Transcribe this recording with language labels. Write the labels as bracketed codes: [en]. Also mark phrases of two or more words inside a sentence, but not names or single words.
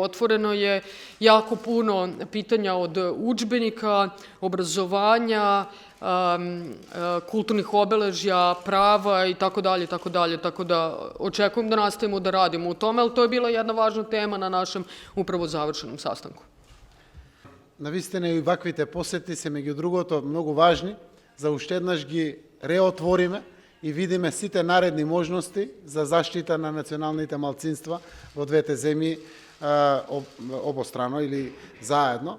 [sr] Otvoreno je jako puno pitanja od udžbenika, obrazovanja, kulturnih obeležja, prava i tako dalje, tako da očekujem da nastavimo da radimo u tome, ali to je bila jedna važna tema na našem upravo završenom sastanku. [mk] Навистина и ваквите посети се меѓу другото многу важни, за уште еднаш ги реотвориме и видиме сите наредни можности за заштита на националните малцинства во двете земји обострано или заедно.